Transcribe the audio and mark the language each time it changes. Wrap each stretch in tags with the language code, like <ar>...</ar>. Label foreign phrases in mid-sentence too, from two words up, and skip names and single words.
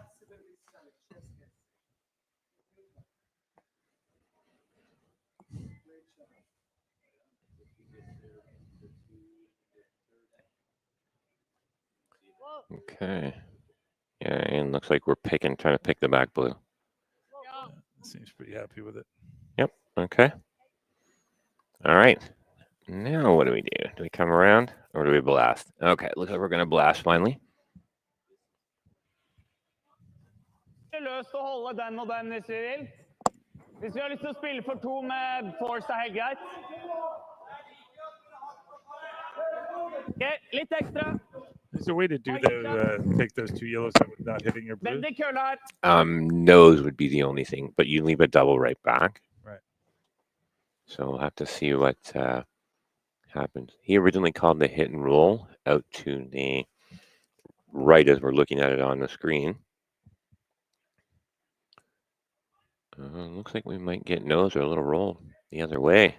<en>Okay. Yeah, and looks like we're trying to pick the back blue. Seems pretty happy with it. Yep. Okay. All right. Now what do we do? Do we come around or do we blast? Okay, looks like we're going to blast finally.</en> <no>Løst å holde den og den hvis vi vil. Hvis vi har lyst til å spille for 2 med force er helt greit. Okay, litt ekstra.</no> <en>Is there a way to do take those 2 yellows that were not hitting your blue?</en> <no>Veldig kølle her.</no> <en>Nose would be the only thing, but you leave a double right back. Right. So we'll have to see what happens. He originally called the hit and roll out to the right as we're looking at it on the screen. Looks like we might get nose or a little roll the other way.</en>